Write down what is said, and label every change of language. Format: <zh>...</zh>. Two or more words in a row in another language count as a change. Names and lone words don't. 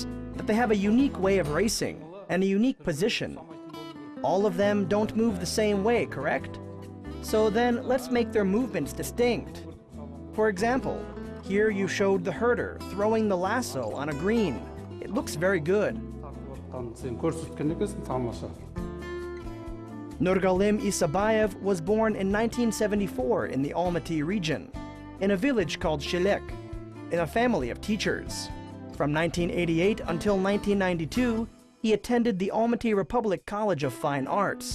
<en>That they have a unique way of racing and a unique position. All of them don't move the same way, correct? So then let's make their movements distinct. For example, here you showed the herder throwing the lasso on a green. It looks very good.</en> <kk>Sen көрсеткен екенсің, тамаша.</kk> <en>Nurgalim Isabayev was born in 1974 in the Almaty region, in a village called Jibek, in a family of teachers. From 1988 until 1992, he attended the Almaty Republic College of Fine Arts.</en>